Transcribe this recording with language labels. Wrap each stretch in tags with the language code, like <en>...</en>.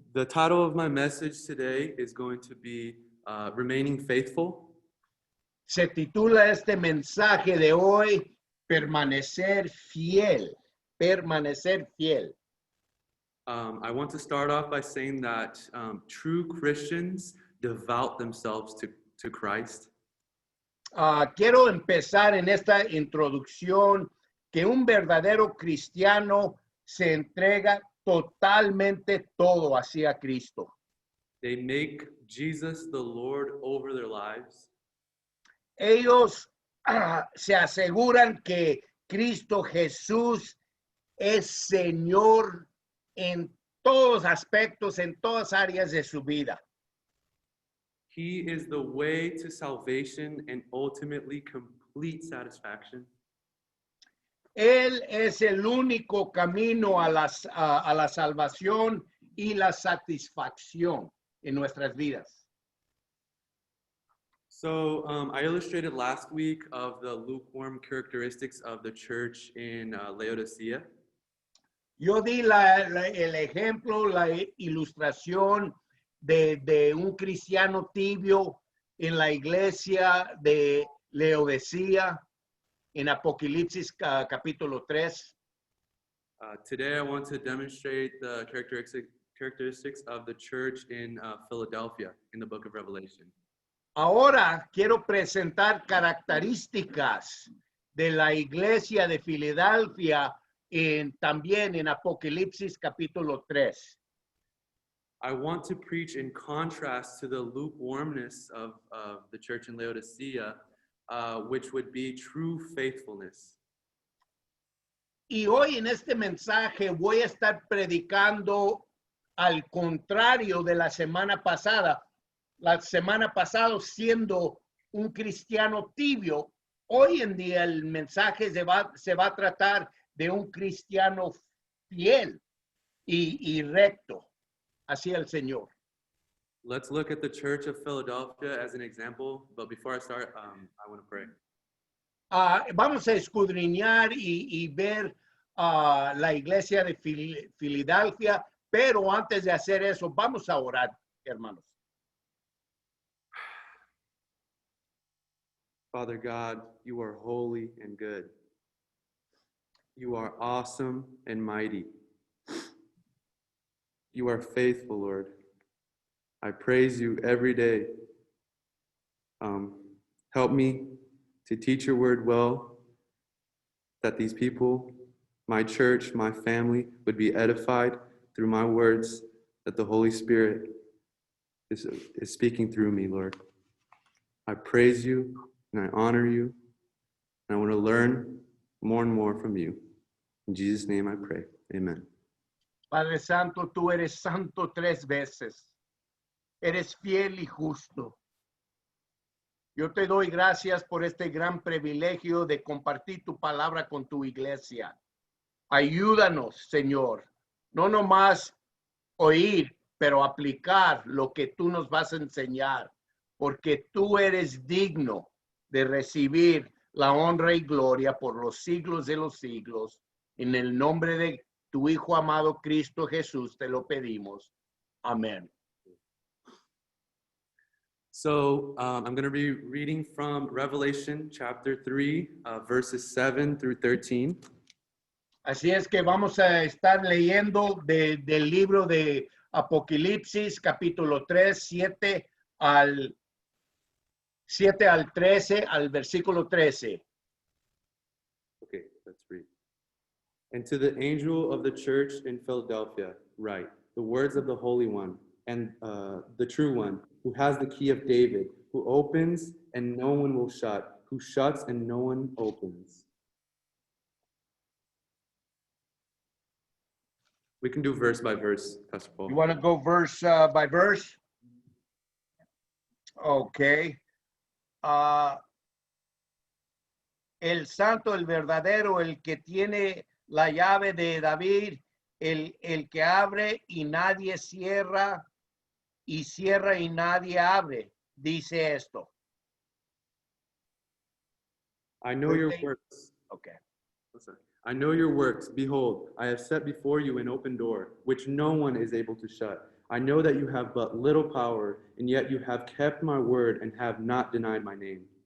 <en>The title of my message today is going to be Remaining Faithful.</en> <es>Se titula este mensaje de hoy, Permanecer Fiel. Permanecer Fiel.</es> <en>I want to start off by saying that true Christians devote themselves to Christ.</en> <es>Quiero empezar en esta introducción que un verdadero cristiano se entrega totalmente todo hacia Cristo.</es> <en>They make Jesus the Lord over their lives.</en> <es>Ellos se aseguran que Cristo Jesús es Señor en todos aspectos, en todas áreas de su vida.</es> <en>He is the way to salvation and ultimately complete satisfaction.</en> <es>Él es el único camino a la salvación y la satisfacción en nuestras vidas.</es> <en>So I illustrated last week of the lukewarm characteristics of the church in Laodicea.</en> <es>Yo di el ejemplo, la ilustración de un cristiano tibio en la iglesia de Laodicea en Apocalipsis capítulo 3.</es> <en>Today I want to demonstrate the characteristics of the church in Philadelphia in the book of Revelation.</en> <es>Ahora quiero presentar características de la iglesia de Filadelfia también en Apocalipsis capítulo 3.</es> <en>I want to preach in contrast to the lukewarmness of the church in Laodicea, which would be true faithfulness.</en> <es>Y hoy en este mensaje voy a estar predicando al contrario de la semana pasada. La semana pasada siendo un cristiano tibio, hoy en día el mensaje se va a tratar de un cristiano fiel y recto hacia el Señor.</es> <en>Let's look at the church of Philadelphia as an example, but before I start, I want to pray.</en> <es>Vamos a escudriñar y ver la iglesia de Filadelfia, pero antes de hacer eso, vamos a orar, hermanos.</es> <en>Father God, you are holy and good. You are awesome and mighty. You are faithful, Lord. I praise you every day. Help me to teach your word well, that these people, my church, my family, would be edified through my words, that the Holy Spirit is speaking through me, Lord. I praise you and I honor you, and I want to learn more and more from you. In Jesus' name I pray, amen.</en> <es>Padre Santo, tú eres santo 3 veces. Eres fiel y justo. Yo te doy gracias por este gran privilegio de compartir tu palabra con tu iglesia. Ayúdanos, Señor, no nomás oír, pero aplicar lo que tú nos vas a enseñar, porque tú eres digno de recibir la honra y gloria por los siglos de los siglos. En el nombre de tu Hijo amado Cristo Jesús te lo pedimos. Amén.</es> <en>So I'm going to be reading from Revelation chapter 3, verses 7 through 13.</en> <es>Así es que vamos a estar leyendo del libro de Apocalipsis, capítulo 3, 7 al 13, al versículo 13.</es> <en>Okay, let's read. And to the angel of the church in Philadelphia, write the words of the Holy One and the true one, who has the key of David, who opens and no one will shut, who shuts and no one opens. We can do verse by verse, Pastor Paul. You want to go verse by verse? Okay.</en> <es>El santo, el verdadero, el que tiene la llave de David, el que abre y nadie cierra, y cierra y nadie abre, dice esto.</es> <en>I know your works. Okay. I know your works. Behold, I have set before you an open door, which no one is able to shut. I know that you have but little power, and yet you have kept my word and have not denied my name.</en>